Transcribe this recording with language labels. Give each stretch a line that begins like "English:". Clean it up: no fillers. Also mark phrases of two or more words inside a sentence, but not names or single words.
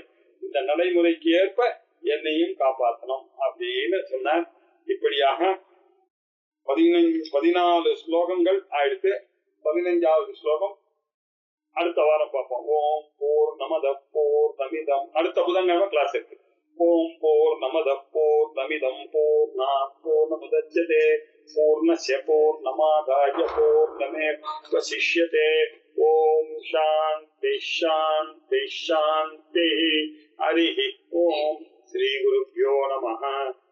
Tamil: இந்த நடைமுறைக்கு ஏற்ப என்னையும் காப்பாற்றணும் அப்படின்னு சொன்னார். இப்படியாக 14 ஸ்லோகங்கள் ஆயிடுத்து. 15வது ஸ்லோகம் அடுத்த வாரம் பார்ப்போம்.
Sanskrit: ॐ पूर्णमदः पूर्णमिदम्.
Tamil: அடுத்த புதன்கிழமை கிளாஸ் இருக்கு.
Sanskrit: ॐ पूर्णमदः पूर्णमिदं पूर्णात् पूर्णमुदच्यते पूर्णस्य पूर्णमादाय पूर्णमेवावशिष्यते. ॐ शान्तिः शान्तिः शान्तिः. हरिः ॐ। श्री गुरुभ्यो नमः.